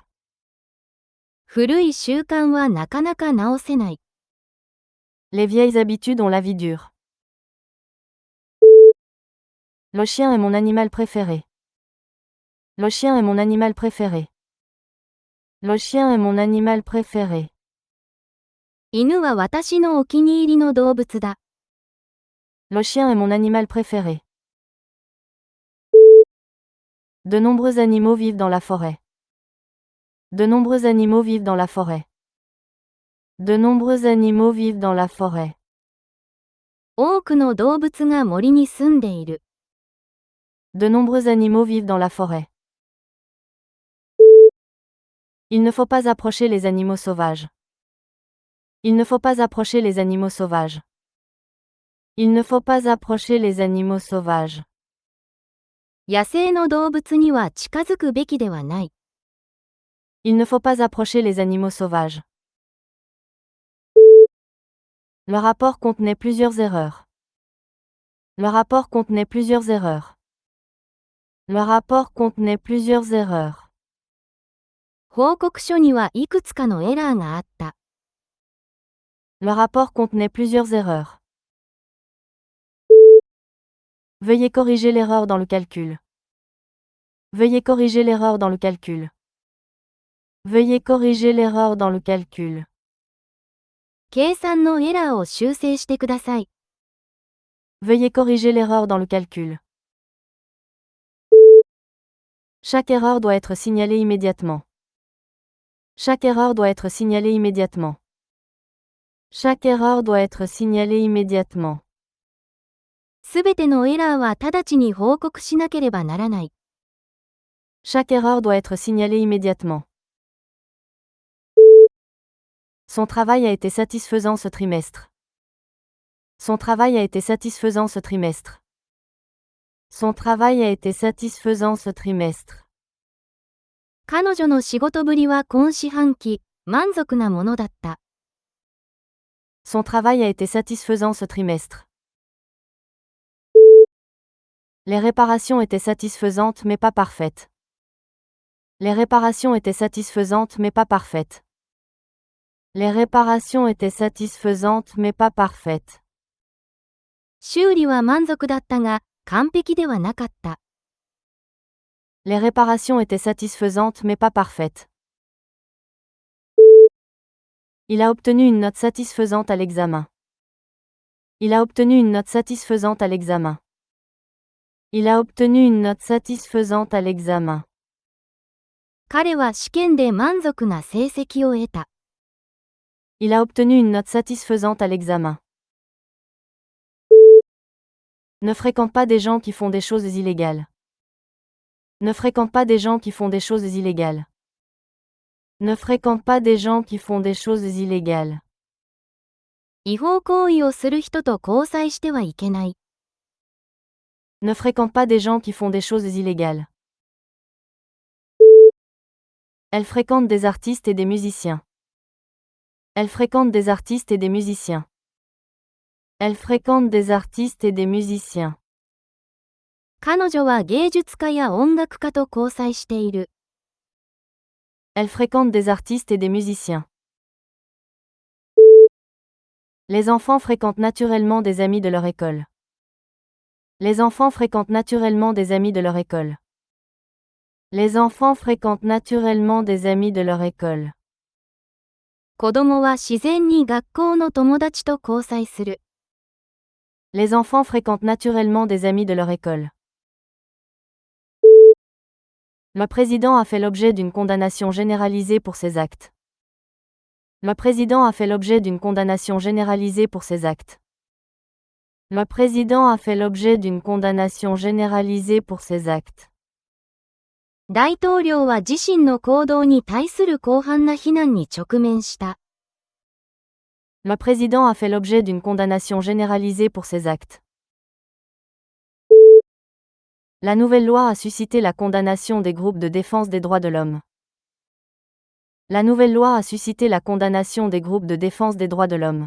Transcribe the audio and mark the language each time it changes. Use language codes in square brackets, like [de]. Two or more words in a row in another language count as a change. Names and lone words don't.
[ja] 古い習慣はなかなか直せない。 [fr] Les vieilles habitudes ont la vie dure. Le chien est mon animal préféré. Le chien est mon animal préféré. Le chien est mon animal préféré. [ja] 犬は私のお気に入りの動物だ。 [fr] Le chien est mon animal préféré. De nombreux animaux vivent dans la forêt. De nombreux animaux vivent dans la forêt. De nombreux animaux vivent dans la forêt. [ja] 多くの動物が森に住んでいる。 [fr] De nombreux animaux vivent dans la forêt. Il ne faut pas approcher les animaux sauvages. Il ne faut pas approcher les animaux sauvages. Il ne faut pas approcher les animaux sauvages. [ja] 野生の動物には近づくべきではない。 [fr] Il ne faut pas approcher les animaux sauvages. Le rapport contenait plusieurs erreurs. Le rapport contenait plusieurs erreurs. Le rapport contenait plusieurs erreurs. [ja] 報告書にはいくつかのエラーがあった。 [fr] Le rapport contenait plusieurs erreurs. Veuillez corriger l'erreur dans le calcul. Veuillez corriger l'erreur dans le calcul. Veuillez corriger l'erreur dans le calcul. [ja] 計算のエラーを修正してください。 [fr] Veuillez corriger l'erreur dans le calcul. Chaque erreur doit être signalée immédiatement. Chaque erreur doit être signalée immédiatement. Chaque erreur doit être signalée immédiatement. [ja] すべてのエラーは直ちに報告しなければならない。 [fr] Chaque erreur doit être signalée immédiatement. Son travail a été satisfaisant ce trimestre. Son travail a été satisfaisant ce trimestre. Son travail a été satisfaisant ce trimestre. [ja] 彼女の仕事ぶりは今四半期、満足なものだった。 [fr] Son travail a été satisfaisant ce trimestre. Les réparations étaient satisfaisantes mais pas parfaites. Les réparations étaient satisfaisantes mais pas parfaites. Les réparations étaient satisfaisantes mais pas parfaites. [ja] 修理は満足だったが、完璧ではなかった。 [fr] Les réparations étaient satisfaisantes mais pas parfaites. Il a obtenu une note satisfaisante à l'examen. Il a obtenu une note satisfaisante à l'examen. Il a obtenu une note satisfaisante à l'examen. [ja] 彼は試験で満足な成績を得た。 [fr] Il a obtenu une note satisfaisante à l'examen. Ne fréquente pas des gens qui font des choses illégales. Ne fréquente pas des gens qui font des choses illégales. Ne fréquente pas des gens qui font des choses illégales. [ja] 違法行為をする人と交際してはいけない。 [fr] Ne fréquente pas des gens qui font des choses illégales. Elle fréquente des artistes et des musiciens. Elle fréquente des artistes et des musiciens. Elle fréquente des artistes et des musiciens. [ja] 彼女は芸術家や音楽家と交際している。 [fr] Elle fréquente des artistes et des musiciens. Les enfants fréquentent naturellement des amis de leur école. Les enfants fréquentent naturellement des amis de leur école. Les enfants fréquentent naturellement des amis de leur école. [ja] 子供は自然に学校の友達と交際する。 [fr] Les enfants fréquentent naturellement des amis de leur école. Le président a fait l'objet d'une condamnation généralisée pour ses actes. Le président a fait l'objet d'une condamnation généralisée pour ses actes. Le président a fait l'objet d'une condamnation généralisée pour ses actes. [ja] 大統領は自身の行動に対する広範な非難に直面した。 [fr] Le président a fait l'objet d'une condamnation généralisée pour ses actes. La nouvelle loi a suscité la condamnation des groupes de défense des droits de l'homme. La nouvelle loi a suscité la condamnation des groupes de défense des droits de l'homme.